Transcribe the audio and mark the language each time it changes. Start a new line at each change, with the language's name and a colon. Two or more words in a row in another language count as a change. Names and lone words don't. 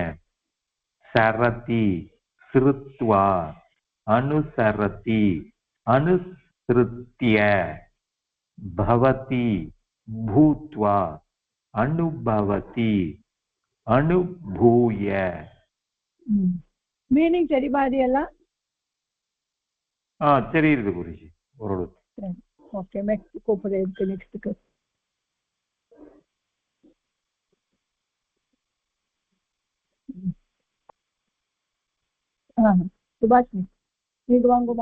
Sanskrit: सरति श्रुत्वा अनुसरति अनुसृत्य भवति भूत्वा अनुभवति अनुभूय
Tamil: மீனிங் தெரியுமா அது எல்லாம் தெரியுது குருஜி ஓரளவு
English: okay next
Tamil: கூப்பிடுறேன் நெக்ஸ்ட்க்கு சுபாஷினி நீங்க வாங்குமா